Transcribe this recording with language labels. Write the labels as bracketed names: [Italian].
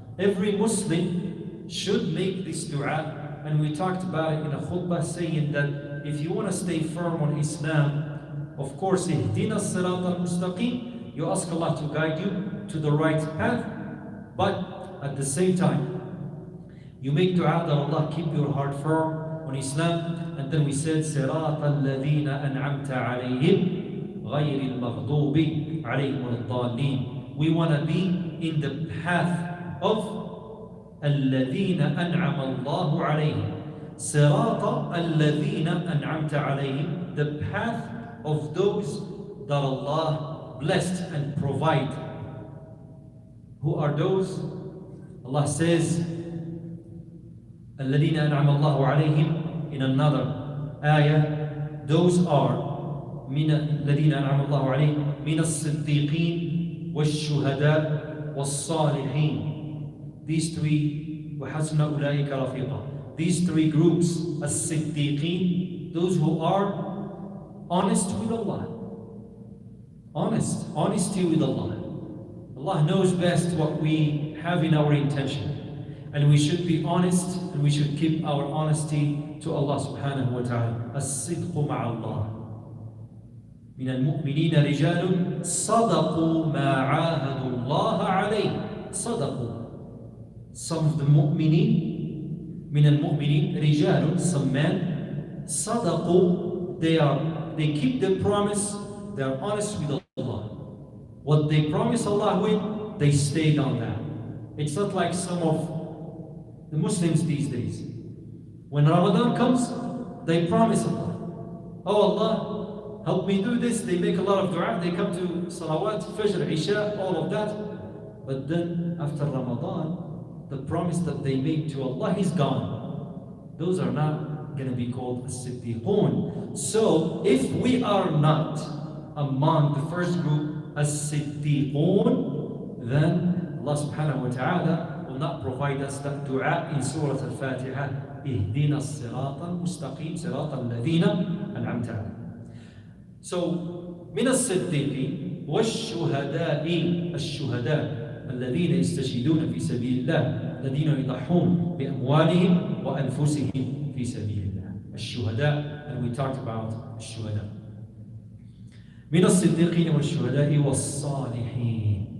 [English] Every Muslim should make this dua, and we talked about it in a khutbah, saying that if you want to stay firm on Islam, of course, [Arabic] Ihdina as-Sirat al-Mustaqim, [English] you ask Allah to guide you to the right path, but at the same time, you make dua that Allah keep your heart firm on Islam. And then we said, [Arabic] صراط الذين أنعمت عليهم غير المغضوب عليهم الضالين. [English] We want to be in the path of [Arabic] الذين أنعم الله عليهم. صراط الذين أنعمت عليهم, [English] the path of those that Allah blessed and provide. Who are those? Allah says, [Arabic] الذين أنعم الله عليهم. [English] In another ayah, those are [Arabic] من الذين أنعم الله عليهم من الصديقين والشهداء والصالحين. [English] These three, [Arabic] وحسن أولئك رفيقا. [English] These 3 groups, الصديقين, those who are honest with Allah. Honesty with Allah. Allah knows best what we have in our intention. And we should be honest, and we should keep our honesty to Allah subhanahu wa ta'ala. [Arabic] As-sidqu ma'allah. من المؤمنين رجال صدقوا ما عاهدوا الله عليه. صدقوا. [English] Some of the mu'minin, [Arabic] من المؤمنين رجال, [English] some men, صدقوا, they keep their promise, they are honest with Allah. What they promise Allah with, they stayed on that. It's not like some of the Muslims these days. When Ramadan comes, they promise Allah, oh Allah, help me do this. They make a lot of dua, they come to salawat, fajr, isha, all of that. But then after Ramadan, the promise that they make to Allah is gone. Those are not going to be called as-siddiqun. So if we are not among the first group as-siddiqun, then Allah subhanahu wa ta'ala will not provide us that dua in Surah Al-Fatiha, [Arabic] اهدنا الصراط المستقيم صراط الذين أنعمت عليهم. So من الصديقين والشهداء, الشهداء الذين يستشهدون في سبيل الله الذين يضحون بأموالهم وأنفسهم في سبيل الله. [English] الشهداء, and we talked about الشهداء. [Arabic] من الصديقين والشهداء والصالحين.